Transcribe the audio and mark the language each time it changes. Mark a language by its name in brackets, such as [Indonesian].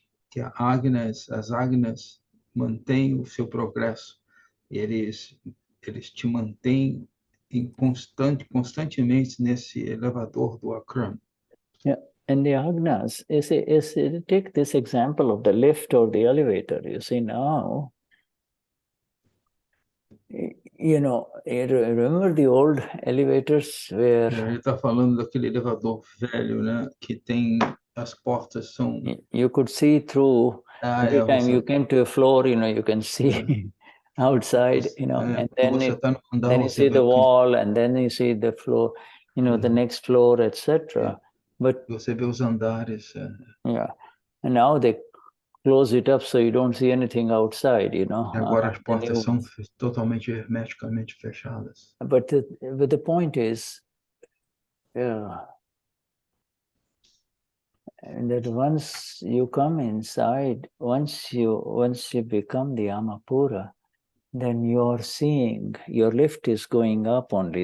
[Portuguese] que as agnas mantêm o seu progresso. Eles te mantêm constantemente nesse elevador do Akram. [English] Yeah, and the agnas, take this example of the lift or the elevator. You see now, remember the old elevators where [Portuguese] Ele está falando daquele elevador velho, né? Que tem as portas são. [English] You could see through. Every time you came to a floor, you can see outside, and then then you see the wall, and then you see the floor, the next floor, etc. But [Portuguese] você vê os andares. [English] Yeah, and now they close it up so you don't see anything outside, [Portuguese] Agora as portas são totalmente hermeticamente fechadas. [English] But the point is, and that once you come inside, once you become the Amapura, then you're seeing your lift is going up only.